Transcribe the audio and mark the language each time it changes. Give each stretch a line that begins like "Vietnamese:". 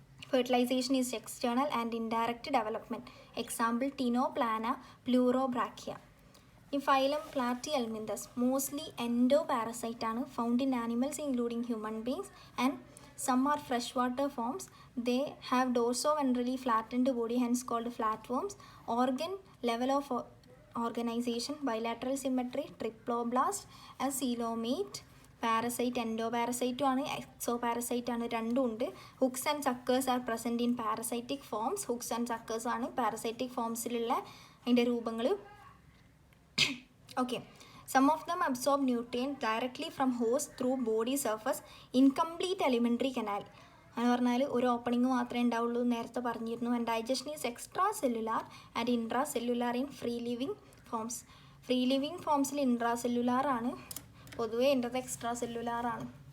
English: Fertilization is external and indirect development. Example Ctenoplana, Pleurobrachia. ഈ phylum Platyhelminthes mostly endoparasite ആണ്, found in animals including human beings and some are freshwater forms. They have dorso-ventrally flattened body, hence called flatworms. Organ level of organization bilateral symmetry, triploblast, coelomate.
Malayalam: Parasite എൻഡോപാരസൈറ്റും ആണ്, എക്സോപാരസൈറ്റ് ആണ്, രണ്ടും ഉണ്ട്. Hooks and suckers are present in parasitic forms. Hooks and suckers ആണ് parasitic ഫോംസിലുള്ള അതിൻ്റെ രൂപങ്ങൾ.
English: Okay, some of them absorb nutrients directly from host through body surface.
Malayalam: Incomplete alimentary canal എന്ന് പറഞ്ഞാൽ ഒരു ഓപ്പണിംഗ് മാത്രമേ ഉണ്ടാവുള്ളൂ, നേരത്തെ പറഞ്ഞിരുന്നു.
English: And digestion is extracellular and intracellular in free living forms.
Malayalam: Free living ഫോംസിൽ intra cellular ആണ്, പൊതുവേ എൻ്റെ എക്സ്ട്രാ സെല്ലുലാർ ആണ്.